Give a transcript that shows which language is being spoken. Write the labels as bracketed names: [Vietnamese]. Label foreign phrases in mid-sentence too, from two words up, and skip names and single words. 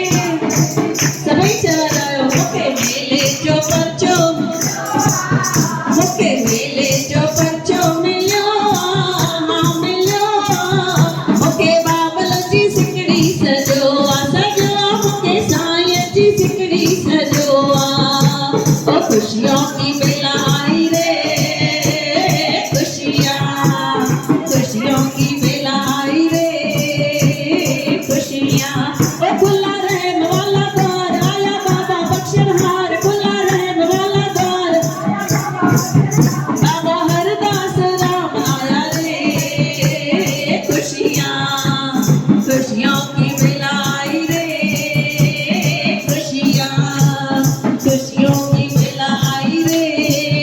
[Sindhi] सभई चवंदा मूंखे मेले जो पर्चो, मूंखे मेले जो पर्चो मिलियो आ, हाँ मिलियो आ, मूंखे बाबल जी सिकड़ी सॼो आ, सॼो आ मूंखे साईं जी सिकड़ी सॼो आ। [Hindi] ओ खुशियों की बेला आई रे, खुशियाँ, खुशियों की बेला आई रे, खुशियाँ। ओ खुला रहने वाला द्वार आया बाबा बख्शनहार, खुला रहने वाला द्वार, बाबा हरदास राम आया रे, खुशियाँ, खुशियों की बेला आई रे, खुशियाँ, खुशियों की बेला आई रे,